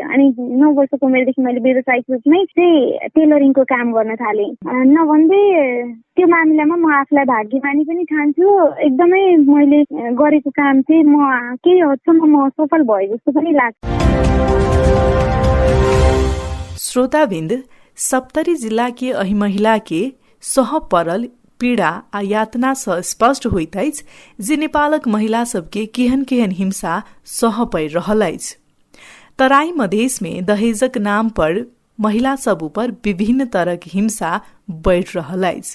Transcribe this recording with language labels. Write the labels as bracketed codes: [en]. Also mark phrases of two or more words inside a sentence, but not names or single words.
[ne] अनि 9 वर्षको उमेरदेखि मैले व्यावसायिक रूपमै चाहिँ टेलरिङको काम गर्न थालेँ। नभन्दै त्यो मामिलामा म आफूलाई भाग्यमानी पनि ठान्छु। एकदमै मैले गरेको काम चाहिँ म केही हदसम्म म सफल भए जस्तो पनि लाग्छ। श्रोताबिन्द, [mai] सप्तरी जिला के अहि महिला के सह परल पीड़ा आ यातना स स्पष्ट होइत अछि जे नेपालक महिला सबके केहन केहन हिंसा सह पड़ि रहल अछि। तराई मधेश में दहेजक नाम पर महिला सब ऊपर विभिन्न तरहक हिंसा बढ़ि रहल अछि।